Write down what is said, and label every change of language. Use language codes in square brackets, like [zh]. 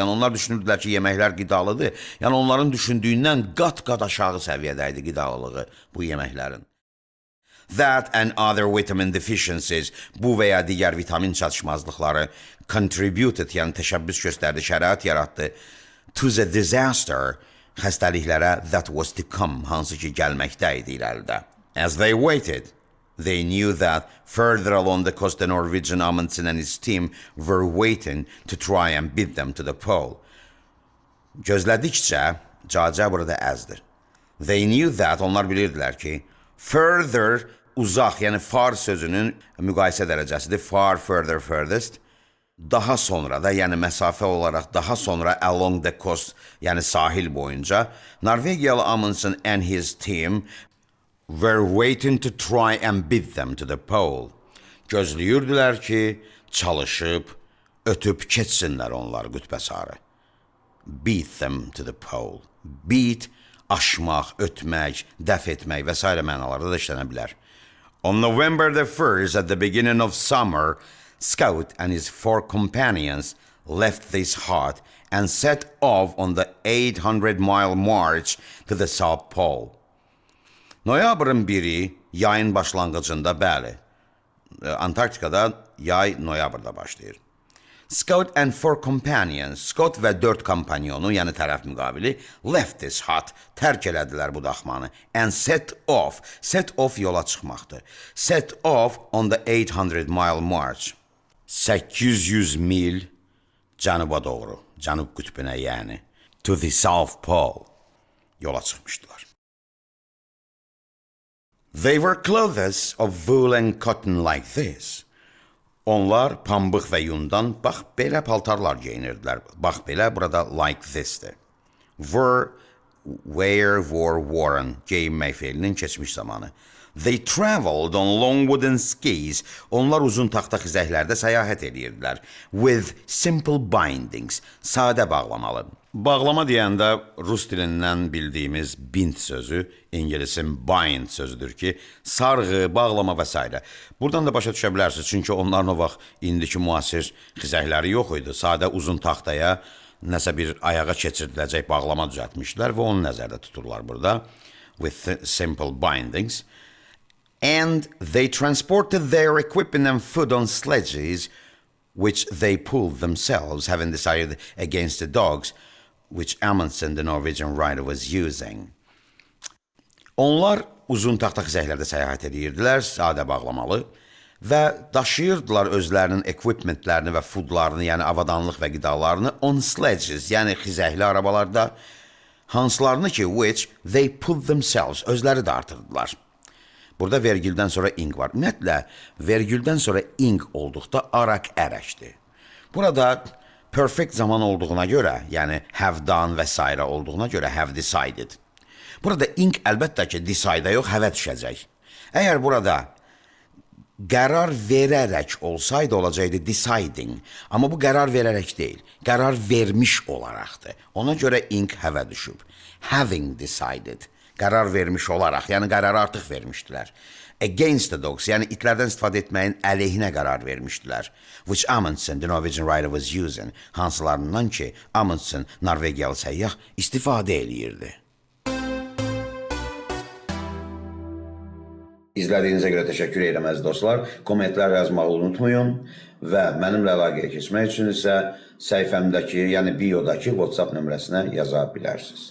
[az] Yəni onlar düşünürdülər ki, yeməklər qidalıdır. Yəni onların düşündüyündən qat-qat aşağı səviyyədə idi qidalılığı bu yeməklərin. [en] That and other vitamin deficiencies, [az] bu və ya digər vitamin çatışmazlıqları [en] contributed, [az] yəni təşəbbüs göstərdi, şərait yaratdı [en] to the disaster, [az] xəstəliklərə [en] that was to come, [az] hansı ki gəlməkdə idi irəlidə. [en] As they waited, they knew that further along the coast the Norwegian Amundsen and his team were waiting to try and beat them to the pole. [az] Gözlədikcə, caca burada azdır. [en] They knew that, [az] onlar bilirdilər ki, further, uzaq, yəni far sözünün müqayisə dərəcəsidir. [en] Far, further, furthest. [az] Daha sonra da, yəni məsafə olaraq daha sonra [en] along the coast, [az] yəni sahil boyunca Norvegiyalı [en] Amundsen and his team were waiting to try and beat them to the pole. [az] Gözləyirdilər ki, çalışıb, ötüb keçsinlər onlar qütbə sarı. [en] Beat them to the pole. Beat, [az] aşmaq, ötmək, dəf etmək və s. mənalarda da işlənə bilər. [en] On November the 1st, at the beginning of summer, Scout and his 4 companions left this hut and set off on the 800-mile march to the South Pole. [az] Noyabrın 1-i yayın başlanğıcında, bəli, Antarktikada yay noyabrda başlayır. [en] Scout and 4 companions, [az] Scott və 4 kompanyonu, yəni tərəf müqabili, [en] left this hut, [az] tərk elədilər bu daxmanı, [en] and set off [az] yola çıxmaqdır. [en] Set off on the 800-mile march. [az] 800 mil cənuba doğru, cənub qütbünə yəni, [en] to the South Pole, [az] yola çıxmışdılar. [en] They were clothes of wool and cotton like this. [az] Onlar pambıq və yundan, bax, belə paltarlar geyinirdilər. Bax, belə, burada [en] like this- [az] dir. Were, worn, geyinmək feilinin keçmiş zamanı. [en] They traveled on long wooden skis. [az] Onlar uzun taxta xizəklərdə səyahət edirdilər. [en] With simple bindings, [az] sadə bağlamalı. Bağlama deyəndə rus dilindən bildiyimiz bind sözü, İngilisin bind sözüdür ki, sarğı, bağlama və s. Buradan da başa düşə bilərsiniz, çünki onların o vaxt indiki müasir xizəkləri yox idi. Sadə uzun taxtaya nəsə bir ayağa keçirdiləcək bağlama düzəltmişlər və onu nəzərdə tuturlar burada. [en] With simple bindings. And they transported their equipment and food on sledges, which they pulled themselves, having decided against the dogs, which Amundsen, the Norwegian rider, was using. [az] Onlar uzun taxta xizəklərdə səyahət edirdilər, sadə bağlamalı və daşıyırdılar özlərinin equipmentlərini və foodlarını, yəni avadanlıq və qidalarını [en] on sledges, [az] yəni xizəkli arabalarda, hansılarını ki, [en] which they pulled themselves, [az] özləri də artırdılar. Burada vergüldən sonra ing var. Ümumiyyətlə, vergüldən sonra ing olduqda arak ərəkdir. Burada perfect zaman olduğuna görə, yəni [en] have done [az] və s. olduğuna görə have decided. Burada ing əlbəttə ki, decide-a yox, have düşəcək. Əgər burada qərar verərək olsaydı olacaqdı deciding. Amma bu qərar verərək deyil, qərar vermiş olaraqdır. Ona görə ing have düşüb. [en] Having decided. [az] Qərar vermiş olaraq, yəni qərarı artıq vermişdilər. [en] Against the dogs, [az] yəni itlərdən istifadə etməyin əleyhinə qərar vermişdilər. [en] Which Amundsen, the Norwegian rider, was using. [az] Hansılarından ki, Amundsen, Norvegiyalı səyyah, istifadə eləyirdi. İzlədiyinizə görə təşəkkür edirəm əziz dostlar. Kommentlər yazmağı unutmayın və mənimlə əlaqəyə keçmək üçün isə səhifəmdəki, yəni biodakı WhatsApp nömrəsinə yaza bilərsiniz.